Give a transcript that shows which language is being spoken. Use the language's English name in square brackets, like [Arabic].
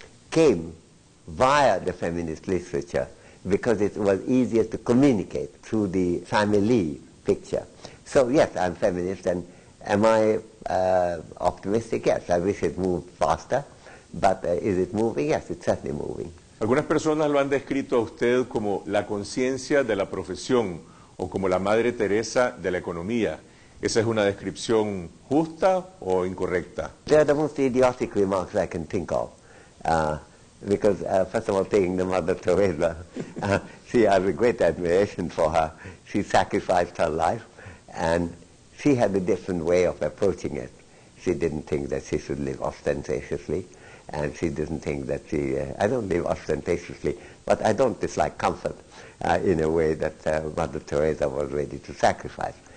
[English] came via the feminist literature because it was easier to communicate through the family picture. So yes, I'm feminist, and am I optimistic? Yes, I wish it moved faster, but is it moving? Yes, it's certainly moving. [Spanish] Algunas personas lo han descrito a usted como la conciencia de la profesión o como la Madre Teresa de la economía. ¿Esa es una descripción justa o incorrecta? [English] They are the most idiotic remarks I can think of. Because first of all, taking the Mother Teresa, I have a great admiration for her. She sacrificed her life, and she had a different way of approaching it. She didn't think that she should live ostentatiously, and she didn't think that I don't live ostentatiously, but I don't dislike comfort in a way that Mother Teresa was ready to sacrifice.